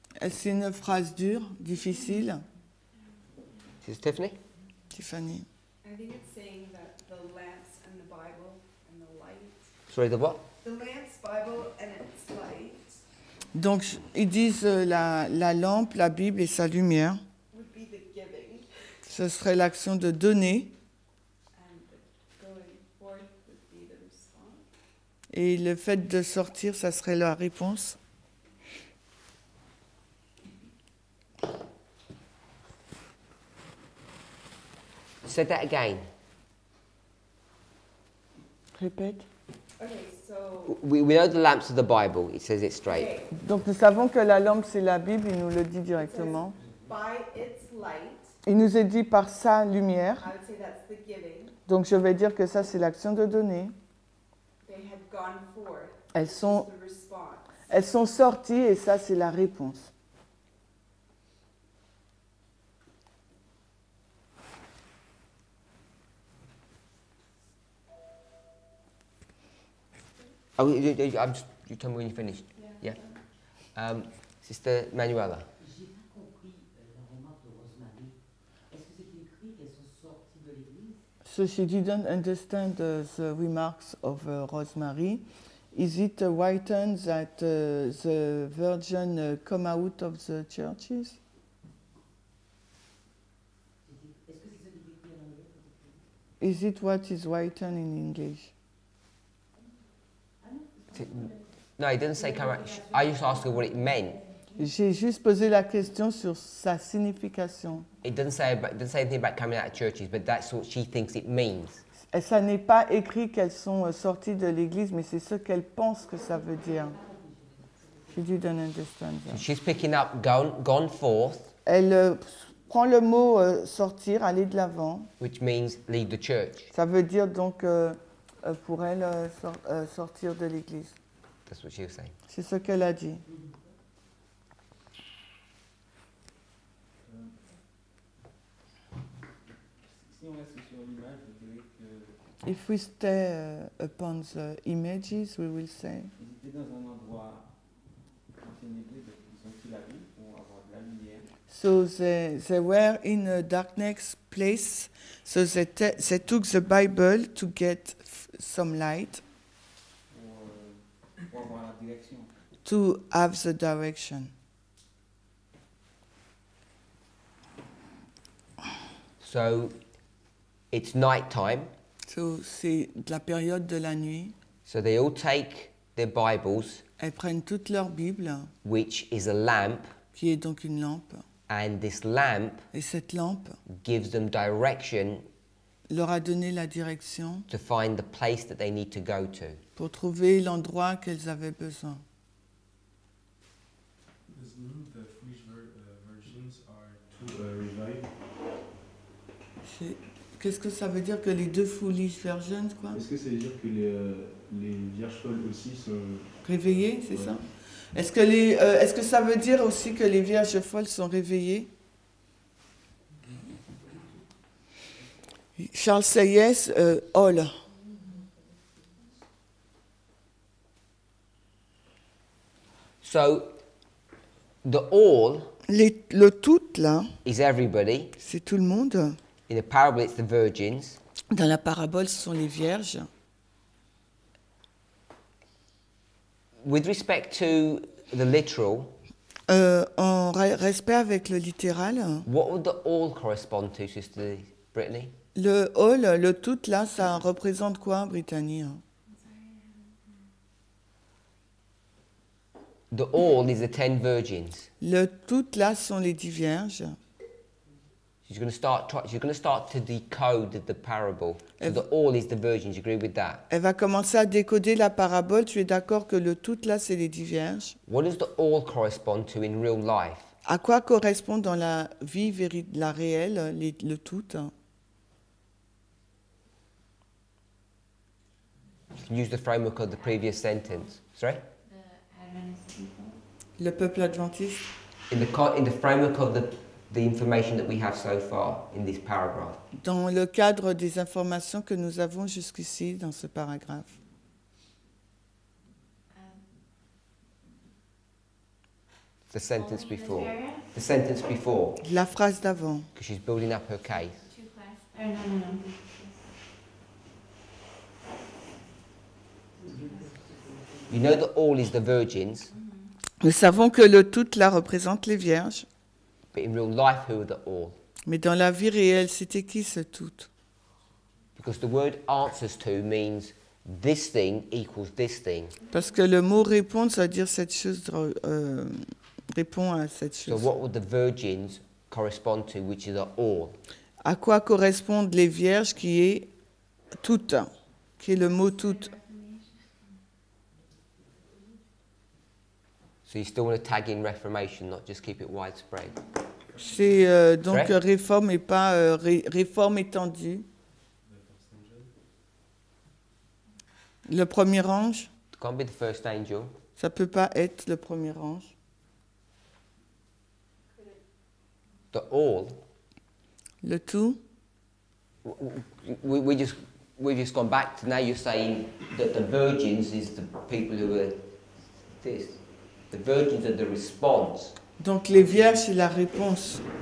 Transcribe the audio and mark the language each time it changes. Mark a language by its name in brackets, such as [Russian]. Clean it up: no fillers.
[French] C'est une phrase dure, difficile. [English] Is this Tiffany? Tiffany. I think it's saying that the lamps and the Bible and the light. Sorry, the what? The lamps, Bible, and its light [French] Donc, ils disent la lampe, la Bible et sa lumière. [English] would be the giving, [French] Ce serait l'action de donner. [English] and the going forth would be the response. [French] Et le fait de sortir, ça serait la réponse. [English] Say that again. [French] Répète. [English] Okay, so We know the lamps of the Bible. It says it straight. okay, [French] Donc, nous savons que la lampe, c'est la Bible, il nous le dit directement. [English] by its light, [French] Il nous est dit par sa lumière. [English] I would say that's the giving. [French] Donc, je vais dire que ça, c'est l'action de donner. [English] They had gone forth. [French] Elles sont, [English] The response. [French] elles sont sorties et ça, c'est la réponse. [English] Oh, you tell me when you finished. Yeah. Sister Manuela. [French] J'ai pas compris la remarque de Rosemary. Est-ce que c'est écrit qu'elles sont sorties de l'église? [English] So she didn't understand the remarks of Rosemary. Is it written that the virgin come out of the churches? [French] Est-ce que c'est ça qui est écrit en anglais? [English] Is it what is written in English? No, he didn't say come out. I just asked her what it meant. [French] J'ai juste posé la question sur sa signification. [English] It doesn't say anything about coming out of churches, but that's what she thinks it means. [French] Et ça n'est pas écrit qu'elles sont sorties de l'église, mais c'est ce qu'elle pense que ça veut dire. [English] She didn't understand So that. she's picking up gone forth, [French] Elle prend le mot sortir, aller de l'avant. [English] which means leave the church. [French] Ça veut dire donc pour elle sortir de l'église. [English] That's what she was saying. [French] C'est ce qu'elle a dit. Si on reste sur l'image, je dirais que [English] If we stay upon the images, we will say. [French] ils étaient dans un endroit enténébré, donc ils ont pris la rue pour avoir de la lumière. [English] So they were in a darkness place, so they took the Bible to get some light, [French] Pour avoir la direction. [English] to have the direction. So it's night time. [French] So c'est de la période de la nuit. [English] So they all take their Bibles, [French] Elles prennent toute leur Bible, [English] which is a lamp, [French] qui est donc une lampe, [English] and this lamp [French] et cette lampe [English] gives them direction [French] leur a donné la direction [English] to find the place that they need to go to. [French] pour trouver l'endroit qu'elles avaient besoin. [English] Does it mean the foolish virgins are to revive? [French] Qu'est-ce que ça veut dire que les deux [English] foolish virgins, [French] quoi? Est-ce que ça veut dire que les vierges folles aussi sont Réveillées, c'est Ouais. ça? Est-ce que ça veut dire aussi que les vierges folles sont réveillées? [English] Charles say yes, all. So the all [French] Le tout, là, [English] is everybody. [French] c'est tout le monde. [English] In the parable, it's the virgins. [French] Dans la parabole, ce sont les vierges. [English] With respect to the literal, [French] En respect avec le littéral, [English] what would the all correspond to, Sister Brittany? [French] le all, le tout, là, ça représente quoi, Brittany? [English] The all is the 10 virgins. [French] Le tout, là, sont les 10 vierges. [English] She's going to start to decode the parable. So the all is the virgins. You agree with that? [French] Elle va commencer à décoder la parabole. Tu es d'accord que le tout là, c'est les 10 vierges? [English] What does the all correspond to in real life? [French] À quoi correspond dans la vie la réelle le tout? [English] Use the framework of the previous sentence. Sorry? The Adventist people. [French] Le peuple adventiste. [English] In the framework of the information that we have so far in this paragraph. [French] Dans le cadre des informations que nous avons jusqu'ici dans ce paragraphe. [English] The sentence before. The sentence before. [French] La phrase d'avant. [English] Because she's building up her case. No. You know that all is the virgins. [French] Nous savons que le tout là représente les vierges. [English] But in real life, who are the all? [French] Mais dans la vie réelle, c'était qui ce tout? [English] Because the word answers to means this thing equals this thing. [French] Parce que le mot répondre, ça veut dire cette chose répond à cette chose. [English] So what would the virgins correspond to, which is the all? [French] À quoi correspondent les vierges qui est toutes, qui est le mot toutes? [English] So you still want to tag in Reformation, not just keep it widespread. [French] C'est donc réforme et pas réforme étendue. Le premier ange. [English] It can't be the first angel. [French] Ça peut pas être le premier ange. [English] The all. [French] Le tout. [English] We've just gone back to now. You're saying that the virgins is the people who are this. The virgins are the response. [French] Donc les vierges, c'est la réponse.